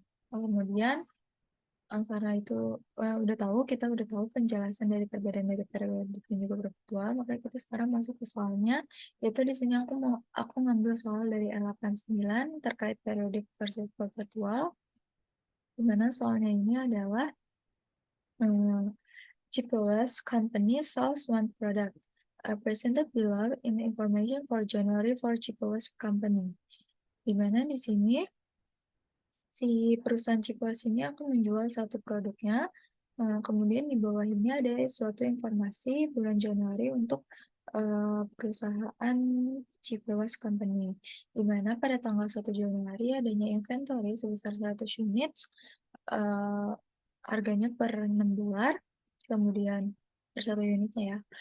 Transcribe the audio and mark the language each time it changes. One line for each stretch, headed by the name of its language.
Indonesian: Kemudian karena itu kita udah tahu penjelasan dari perbedaan dari periodik dan juga perpetual, maka kita sekarang masuk ke soalnya. Yaitu di sini aku ngambil soal dari L89 terkait periodik versus perpetual. Di mana soalnya ini adalah uh,
English: cheapest company sells one product. Presented below in the information for January for cheapest company.
Indonesian: Di mana di sini si perusahaan Cipuas ini akan menjual satu produknya. Kemudian di bawah ini ada suatu informasi bulan Januari untuk perusahaan Cipuas Company, di mana pada tanggal 1 Januari adanya inventory sebesar 100 unit, uh, harganya per 6 dolar, kemudian per satu unitnya ya.